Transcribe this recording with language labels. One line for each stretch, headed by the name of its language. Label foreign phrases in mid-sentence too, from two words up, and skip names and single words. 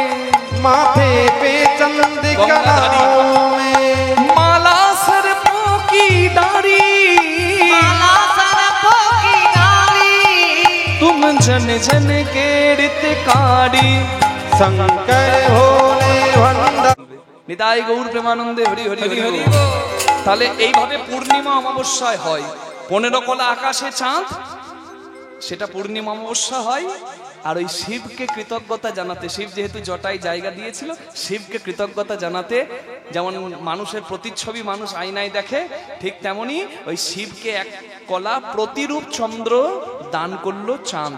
Hindi: माथे पे चंद कलाओं में माला सर्पों की डारी माला सरपों की डाली तुम जन जन के रीतकारी शंकर भोले भंडारी
Bangla: নিতাই গৌর প্রেমানন্দে হরি হরি হরি হরি। তাহলে এইভাবে পূর্ণিমা অমাবস্যায় হয় 15 কলা আকাশে চাঁদ, সেটা পূর্ণিমা অমাবস্যা হয়। আর ওই শিবকে কৃতজ্ঞতা জানাতে, শিব যেহেতু জটায় জায়গা দিয়েছিল, শিবকে কৃতজ্ঞতা জানাতে, যেমন মানুষের প্রতিচ্ছবি মানুষ আয়নায় দেখে, ঠিক তেমনি ওই শিবকে এক কলা প্রতিরূপ চন্দ্র দান করলো চাঁদ।